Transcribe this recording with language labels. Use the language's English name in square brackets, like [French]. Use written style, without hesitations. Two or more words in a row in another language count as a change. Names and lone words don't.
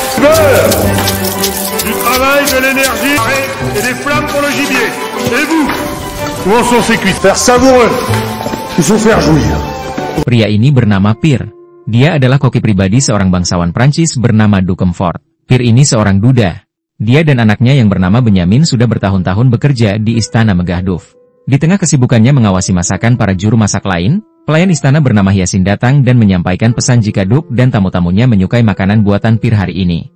[French] peur. Du travail, de l'énergie et des flammes pour le gibier. Et vous? Où en sont ces cuisses? Faire savoureux. Il faut faire jouir. [Indonesian] Pria ini bernama Pierre. Dia adalah koki pribadi seorang bangsawan Prancis bernama Du Comfort. Pierre ini seorang duda. Dia dan anaknya yang bernama Benjamin sudah bertahun-tahun bekerja di istana Megah Duf. Di tengah kesibukannya mengawasi masakan para juru masak lain, pelayan istana bernama Hyacinth datang dan menyampaikan pesan jika Duke dan tamu-tamunya menyukai makanan buatan Pierre hari ini.